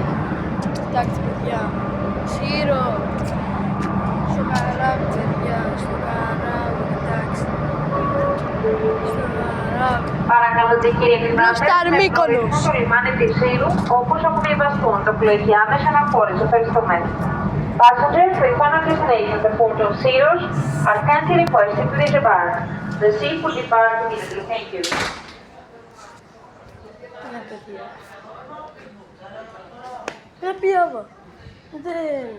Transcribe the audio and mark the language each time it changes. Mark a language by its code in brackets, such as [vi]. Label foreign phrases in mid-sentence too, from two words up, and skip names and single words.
[el] Κοιτάξτε παιδιά. Σύρο. Στο καράβι παιδιά. Στο καράβι. Κοιτάξτε. Στο καράβι. Παρακαλώ κύριε Δημάρχη, Μύκονος. το λιμάνι της Σύρου, όπως αποβιβαστούν τα πλοία άμεσα αναχώρηση. Ευχαριστούμε. [en] Passengers returning destination, the port of Syros are kindly requested to disembark. The ship will depart immediately. Thank you. [el] Δεν πιάβα. Δεν.